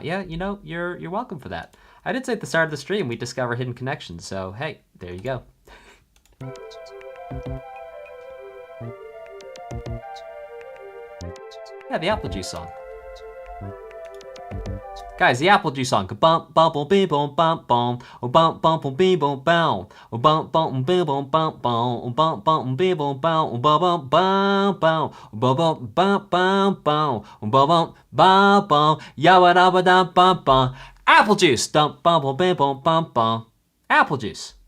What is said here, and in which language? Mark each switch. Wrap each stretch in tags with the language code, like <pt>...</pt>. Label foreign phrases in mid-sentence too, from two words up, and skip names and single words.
<en>Yeah, you know, you're welcome for that. I did say at the start of the stream we discover hidden connections, so hey, there you go. Yeah, the apple juice song. Guys, the apple juice song. Bump bump bing boom bump bum. Oh bump bump bing boom boom. Oh bump bump bing boom bump bum. Oh bump bump bing boom boom. Oh bump bump bum bum. Oh bump bump bum bum. Oh bump bump bum. Yawa da da bum bum. Apple juice. Dump bum bing boom bum bum. Apple juice.</en>